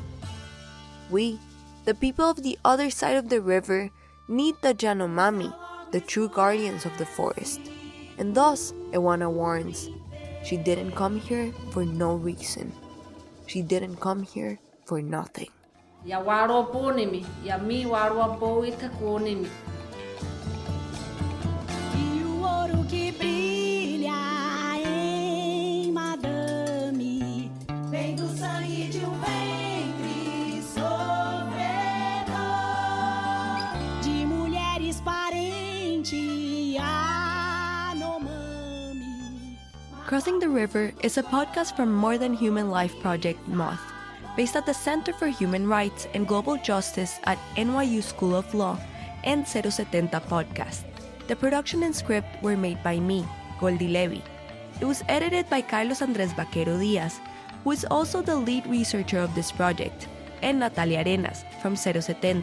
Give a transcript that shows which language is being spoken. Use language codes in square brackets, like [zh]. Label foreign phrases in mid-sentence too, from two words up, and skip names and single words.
[en] We, the people of the other side of the river, need the Yanomami, the true guardians of the forest. And thus, Ehuana warns, she didn't come here for no reason. She didn't come here for nothing. [guu] Ya waro ponimi, ya mi waro po itakonimi. [pt] E o ouro que brilha em madame vem do sangue de ventre sofredor de mulheres parentes Yanomami. [en] Crossing the River is a podcast from More Than Human Life Project Moth, based at the Center for Human Rights and Global Justice at NYU School of Law and 070 Podcast. The production and script were made by me, Goldie Levy. It was edited by Carlos Andrés Vaquero Diaz, who is also the lead researcher of this project, and Natalia Arenas from 070.